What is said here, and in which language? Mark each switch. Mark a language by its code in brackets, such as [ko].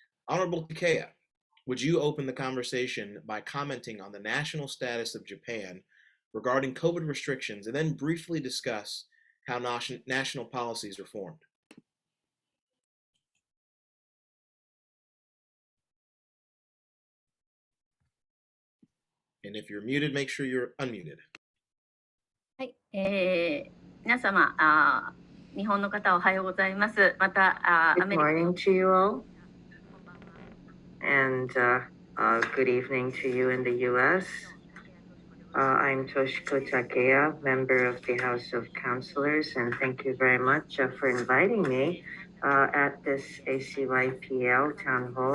[en] Honorable Takeya, would you open the conversation by commenting on the national status of Japan regarding COVID restrictions and then briefly discuss how national policies are formed? And if you're muted, make sure you're unmuted. [ja] はい、皆様、日本の方おはようございます。また、 [en] Good morning to you all, and good evening to you in the U.S. I'm Toshiko Takeya, member of the House of Councilors, and thank you very much for inviting me at this ACYPL town hall.